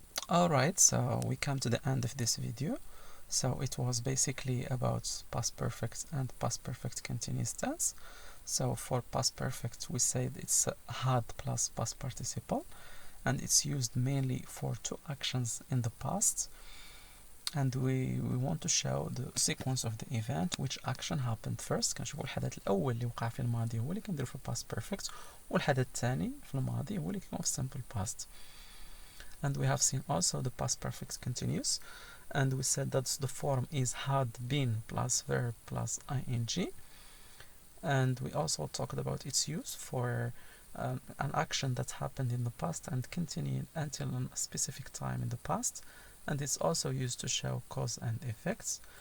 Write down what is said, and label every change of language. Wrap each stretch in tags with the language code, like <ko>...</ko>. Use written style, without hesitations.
<en>Alright, so we come to the end of this video. So it was basically about past perfect and past perfect continuous tense. So for past perfect we said it's had plus past participle, and it's used mainly for two actions in the past, and we want to show the sequence of the event, which action happened first.</en> <ar>كنشوفوا الحدث الأول اللي وقع في الماضي هو اللي كنديرو في</ar> <en>past perfect،</en> <ar>والحدث الثاني في الماضي هو اللي كيكون في</ar> <en>simple past. And we have seen also the past perfect continuous, and we said that the form is had been plus verb plus ing, and we also talked about its use for an action that happened in the past and continued until a specific time in the past, and it's also used to show cause and effects.</en>